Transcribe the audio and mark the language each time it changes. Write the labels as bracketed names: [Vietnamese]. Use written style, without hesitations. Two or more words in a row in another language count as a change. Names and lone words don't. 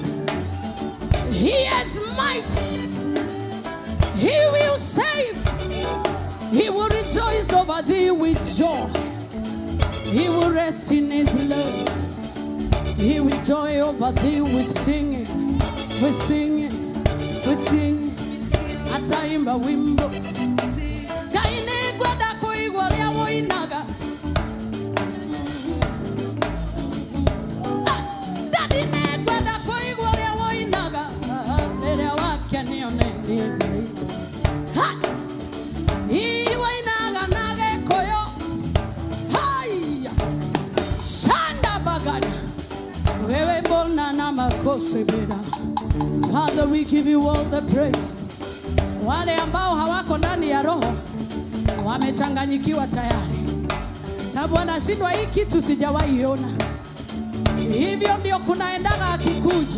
[English] He is mighty. He will save. He will rejoice over thee with joy. He will rest in his love. He will joy over thee with singing. With singing. With singing. [Swahili] Ataimba wimbo. [Kikuyu] Kaine gwada kuigwaria woinaga. Daddy ne gwada kuigwaria woinaga. Nere wake nione. [English] Father, we give you all the praise. [Swahili] Wale ambao hawako ndani ya roho wamechanganyikiwa tayari, sababu wanashindwa, hii kitu sijawahi ona. Hivyo ndio kunaendaga akikuja.